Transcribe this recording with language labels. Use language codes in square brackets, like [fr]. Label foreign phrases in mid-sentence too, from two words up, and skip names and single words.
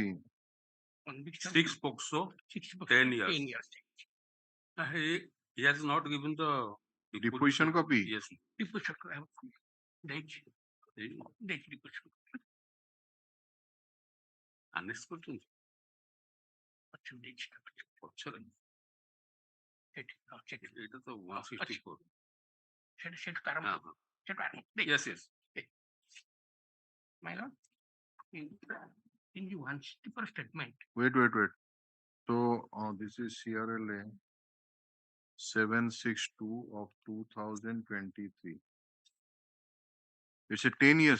[en] Conviction 6 POCSO, 10 years. 10 years. He has not given the Deposition copy. Yes. Deposition date. Deposition. [or] Annex କରୁଛନ୍ତି ପଛରେ ଏଇଟା ତ 154 ସେଟା କାରଣ [en] yes yes my lord in the 164 statement Wait. So this is CRLA 762 of 2023. It's a 10 years.